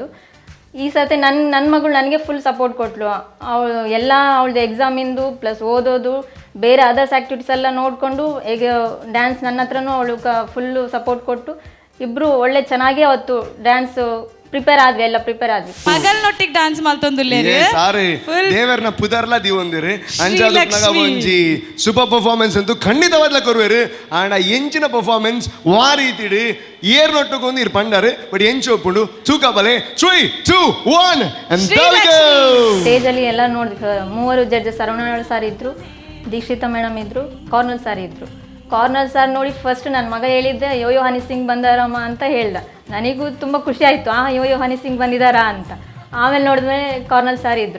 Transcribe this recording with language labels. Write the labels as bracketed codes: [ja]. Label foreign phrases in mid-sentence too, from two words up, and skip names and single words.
[kn] ಈ ಸತಿ ನನ್ನ ಮಗಳು ನನಗೆ [en] full support [kn] ಕೊಟ್ಟಳು. ಅವಳು ಎಲ್ಲ ಅವಳದು ಎಕ್ಸಾಮಿಂದು ಪ್ಲಸ್ ಓದೋದು ಬೇರೆ [en] others activities [kn] ಎಲ್ಲ ನೋಡಿಕೊಂಡು ಈಗ ಡ್ಯಾನ್ಸ್ ನನ್ನ ಹತ್ರನೂ ಅವಳು [en] fullu support [kn] ಕೊಟ್ಟು ಇಬ್ಬರು ಒಳ್ಳೆ ಚೆನ್ನಾಗಿ ಅವತ್ತು [en] dance prepare [kn] ಆದ್ವಿ. [tcy] ಮಗಲ್ನೊಟ್ಟಿಗೆ ಡ್ಯಾನ್ಸ್ ಮಲ್ತೊಂದುಲ್ಲೇರಿ ಸಾರಿ ದೇವರನ ಪುದರ್ಲ ದಿವೊಂದಿರಿ ಅಂಜಾದುನಗ ಒಂಜಿ [en] super performance [tcy] ಅಂತೂ ಖಂಡಿತವಾದ್ಲ ಕೊರುವೆರು. ಆಂಡ ಎಂಚಿನ ಪರ್ಫಾರ್ಮೆನ್ಸ್ ವಾರೀತಿಡಿ ಏರ್ ನೊಟ್ಟುಗೊಂದು ಇರ್ ಪಂಡರು ಬಟ್ ಎಂಚು ಒಪ್ಪುಂಡು ತೂಕಬಲೆ 3 2 1 [kn] ಸ್ಟೇಜ್ ಅಲ್ಲಿ ಎಲ್ಲ ನೋಡಿದ್ರು. 3 ಜಡ್ಜಸ್ ಅರುಣಾಳ್ ಸರ್ ಇದ್ರು, ದೀಕ್ಷಿತಾ ಮೇಡಮ್ ಇದ್ರು, ಕಾರ್ನಲ್ ಸರ್ ಇದ್ರು. ಕಾರ್ನಲ್ ಸರ್ ನೋಡಿ ಫಸ್ಟ್ ನನ್ನ ಮಗ ಹೇಳಿದ್ದೆ ಯೋಯೋ ಹನಿ ಸಿಂಗ್ ಬಂದಾರಮ್ಮ ಅಂತ ಹೇಳ್ದ. ನನಗೂ ತುಂಬ ಖುಷಿ ಆಯಿತು, ಯೋಯೋ ಹನಿ ಸಿಂಗ್ ಬಂದಿದ್ದಾರಾ ಅಂತ. ಆಮೇಲೆ ನೋಡಿದ್ಮೇಲೆ ಕಾರ್ನಲ್ ಸರ್ ಇದ್ದರು.